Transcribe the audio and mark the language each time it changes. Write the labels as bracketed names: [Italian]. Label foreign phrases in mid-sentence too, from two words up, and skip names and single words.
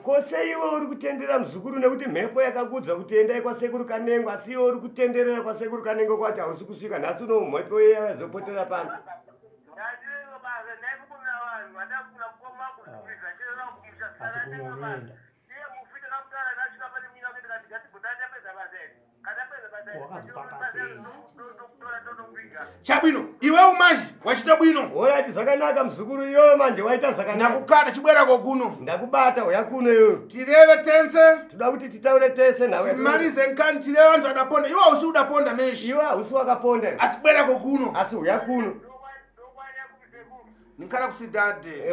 [Shona] Kose iwe uri kutendera muzukuru nekuti mhepo yakakudza kuti endai kwa Sekuru Kanengo asi iwe uri kutenderera kwa Sekuru Kanengo kwati hausi kusvika nhasi uno mhepo yazopotera pano. asi kumunoenda wakazofamba sei [Nyungwe] Chabwino, iwe umaji wachita bwino. [Shona] Orati zvakanaka muzukuru iyoyo manje waita zvakanaka. [Nyungwe] Ndakukata chibwera kokuno. [Shona] Ndakubata uya kuno iyoyo. [Nyungwe] Tireve tense. [Shona] Toda kuti titaure tese nawe. [Nyungwe] Timalize nkani tireve vantu vadaponda. Iwe hausi udaponda meshi. [Shona] Iwe hausi wakaponda. [Nyungwe] Asi bwera kokuno. [Shona] Asi uya kuno. [Nyungwe] Ninkana kusidade.